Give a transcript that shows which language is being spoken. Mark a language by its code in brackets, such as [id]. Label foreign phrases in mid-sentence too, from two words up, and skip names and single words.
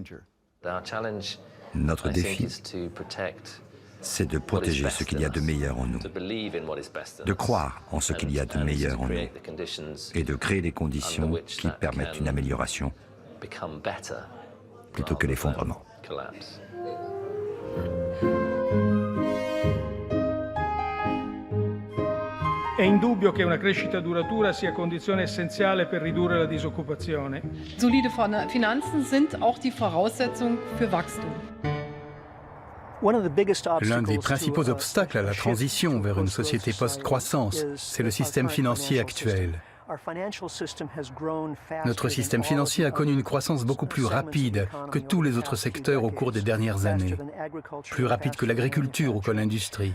[fr] Notre défi, c'est de protéger ce qu'il y a de meilleur en nous, de croire en ce qu'il y a de meilleur en nous et de créer les conditions qui permettent une amélioration plutôt que l'effondrement. [it] È indubbio che una crescita duratura sia condizione essenziale per ridurre la disoccupazione. [de] Solide Finanzen sind auch die Voraussetzung für Wachstum. [fr] L'un des principaux obstacles à la transition vers une société post-croissance, c'est le système financier actuel. Notre système financier a connu une croissance beaucoup plus rapide que tous les autres secteurs au cours des dernières années, plus rapide que l'agriculture ou que l'industrie.